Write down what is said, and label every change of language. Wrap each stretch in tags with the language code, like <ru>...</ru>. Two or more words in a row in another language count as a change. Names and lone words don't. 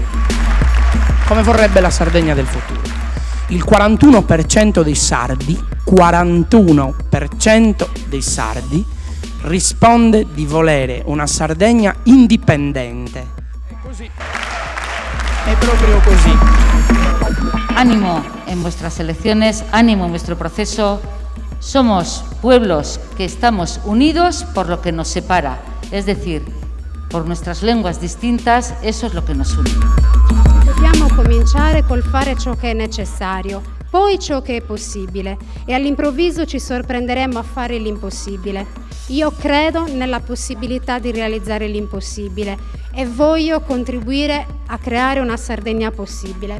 <it>Come vorrebbe la Sardegna del futuro? Il 41% dei sardi, 41% dei sardi risponde di volere una Sardegna indipendente. È così. È proprio così.</it> <es>Ánimo en vuestras elecciones, ánimo en vuestro proceso. Somos pueblos que estamos unidos por lo que nos separa, es decir, por nuestras lenguas distintas, eso es lo que nos une.</es> <it>Dobbiamo cominciare col fare ciò che è necessario, poi ciò che è possibile, e all'improvviso ci sorprenderemo a fare l'impossibile. Io credo nella possibilità di realizzare l'impossibile e voglio contribuire a creare una Sardegna possibile.</it>